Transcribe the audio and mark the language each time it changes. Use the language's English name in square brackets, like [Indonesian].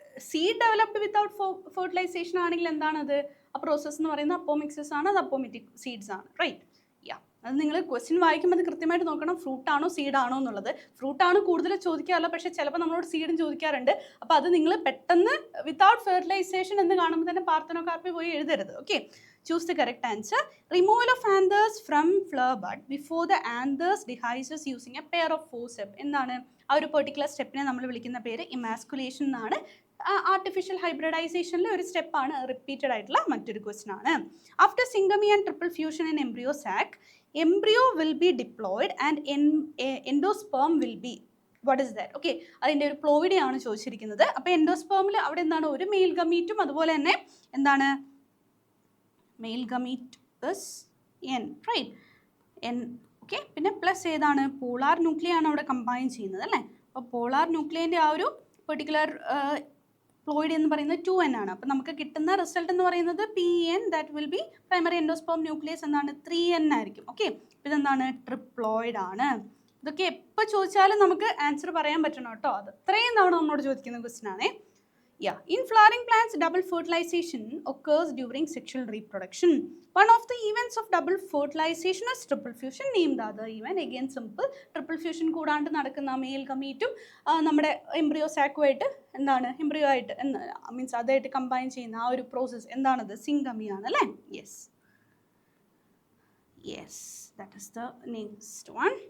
[Malayalam] Seed developed without fertilisation ആണെങ്കിൽ എന്താണത്? ആ പ്രോസസ്സ് എന്ന് പറയുന്നത് അപ്പോമിക്സിസ് ആണ്, അത് അപ്പോമിറ്റിക് സീഡ്സ് ആണ്, റൈറ്റ്? യാ, അത് നിങ്ങൾ ക്വസ്റ്റ്യൻ വായിക്കുമ്പോൾ അത് കൃത്യമായിട്ട് നോക്കണം, ഫ്രൂട്ടാണോ സീഡാണോ എന്നുള്ളത്. ഫ്രൂട്ടാണ് കൂടുതൽ ചോദിക്കാറില്ല, പക്ഷേ ചിലപ്പോൾ നമ്മളോട് സീഡും ചോദിക്കാറുണ്ട്. അപ്പോൾ അത് നിങ്ങൾ പെട്ടെന്ന് വിത്തൗട്ട് ഫെർട്ടിലൈസേഷൻ എന്ന് കാണുമ്പോൾ തന്നെ പാർത്തനോകാർപ്പി പോയി എഴുതരുത്. [English] Okay, choose the correct answer. Removal of anthers from flower bud before the anthers dehisces using a pair of forceps. [Malayalam] എന്താണ് ആ ഒരു പെർട്ടിക്കുലർ സ്റ്റെപ്പിനെ നമ്മൾ വിളിക്കുന്ന പേര് ഇമാസ്കുലേഷൻ എന്നാണ്. ആർട്ടിഫിഷ്യൽ ഹൈബ്രിഡൈസേഷനിലെ ഒരു സ്റ്റെപ്പാണ്, റിപ്പീറ്റഡ് ആയിട്ടുള്ള മറ്റൊരു ക്വസ്റ്റൻ ആണ്. [English] After syngamy and triple fusion in embryo sac, embryo will be diploid and endosperm will be, what is that? [Malayalam] Okay, അതിൻ്റെ ഒരു പ്ലോയിഡി ആണ് ചോദിച്ചിരിക്കുന്നത്. അപ്പോൾ എൻഡോസ്പേമിൽ അവിടെ എന്താണ്, ഒരു മെയിൽ ഗമീറ്റും അതുപോലെ തന്നെ എന്താണ് mail gamete plus N, right? N, okay. പിന്നെ പ്ലസ് ഏതാണ്, പോളാർ ന്യൂക്ലിയ ആണ് അവിടെ കമ്പൈൻ ചെയ്യുന്നത് അല്ലേ? അപ്പോൾ പോളാർ ന്യൂക്ലിയൻ്റെ ആ ഒരു പെർട്ടിക്കുലർ പ്ലോയിഡ് എന്ന് പറയുന്നത് 2n ആണ്. അപ്പോൾ നമുക്ക് കിട്ടുന്ന റിസൾട്ട് എന്ന് പറയുന്നത് PN, [English] that will be [Malayalam] primary endosperm nucleus എന്താണ് 3n ആയിരിക്കും. ഓക്കെ, ഇതെന്താണ് ട്രിപ്ലോയിഡ് ആണ്. ഇതൊക്കെ എപ്പോൾ ചോദിച്ചാലും നമുക്ക് ആൻസർ പറയാൻ പറ്റണം കേട്ടോ. അത് ഇത്രയും തവണ നമ്മളോട് ചോദിക്കുന്ന ക്വസ്റ്റൻ ആണേ. [English] Yeah, in flowering plants, double fertilization occurs during sexual reproduction. One of the events of double fertilization is triple fusion. Name the other event. Again, simple. [Malayalam] Triple fusion കൂടാണ്ട് നടക്കുന്ന മെയിൽ ഗമീറ്റും നമ്മുടെ എംബ്രിയോ സാക്കുമായിട്ട് എന്താണ്, embryo ആയിട്ട് means അതായിട്ട് combine ചെയ്യുന്ന ആ ഒരു process എന്താണത്, സിംഗമി ആണ് അല്ലേ? [English] Yes, that is the next one.